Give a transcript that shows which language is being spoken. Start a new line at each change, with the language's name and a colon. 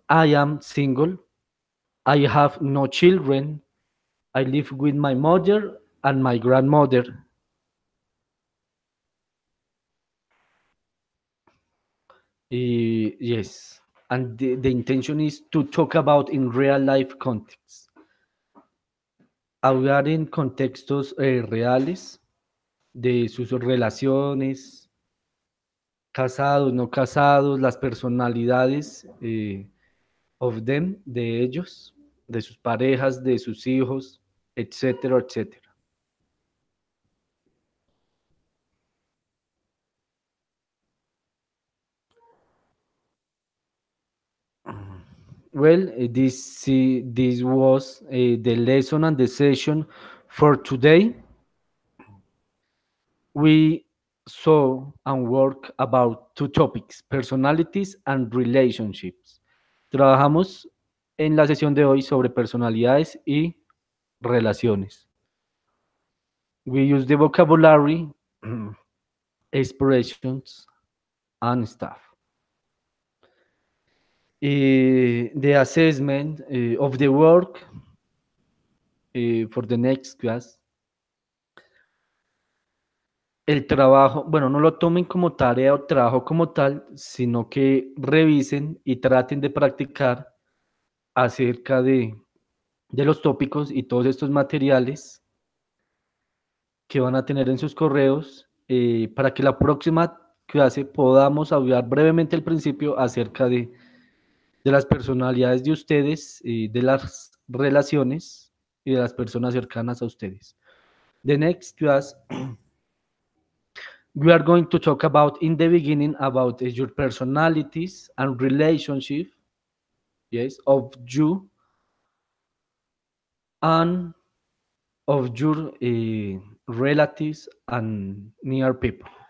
English: I am single. I have no children. I live with my mother and my grandmother. Yes, and the intention is to talk about in real life context.
Spanish: Hablar en contextos reales de sus relaciones, casados, no casados, las personalidades
English: of them,
Spanish: de ellos, de sus parejas, de sus hijos, etcétera, etcétera.
English: Well, this was the lesson and the session for today. We saw and work about two topics, personalities and relationships.
Spanish: Trabajamos en la sesión de hoy sobre personalidades y relaciones.
English: We use the vocabulary, expressions, and stuff. The assessment of the work for the next class.
Spanish: El trabajo, bueno, no lo tomen como tarea o trabajo como tal, sino que revisen y traten de practicar acerca de los tópicos y todos estos materiales que van a tener en sus correos para que la próxima clase podamos hablar brevemente al principio acerca de las personalidades de ustedes, de las relaciones y de las personas cercanas a ustedes.
English: The next class, we are going to talk about in the beginning about your personalities and relationship, yes, of you and of your relatives and near people.